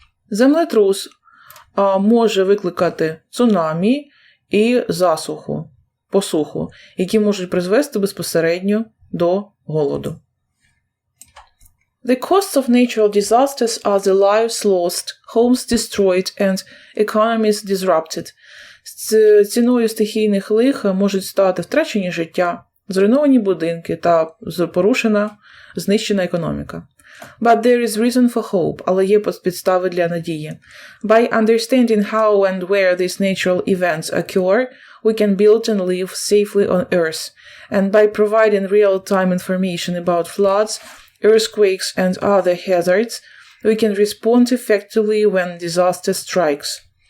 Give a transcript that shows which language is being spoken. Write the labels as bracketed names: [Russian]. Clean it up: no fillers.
[Ukrainian] Землетрус може викликати цунамі і посуху, які можуть призвести безпосередньо до голоду. [English] The costs of natural disasters are the lives lost, homes destroyed and economies disrupted. [Ukrainian] Ціною стихійних лих можуть стати втрачені життя, зруйновані будинки та знищена економіка. [English] But there is reason for hope, [Ukrainian] але є підстави для надії. [English] By understanding how and where these natural events occur, we can build and live safely on Earth. And by providing real-time information about floods, earthquakes and other hazards, we can respond effectively when disaster strikes.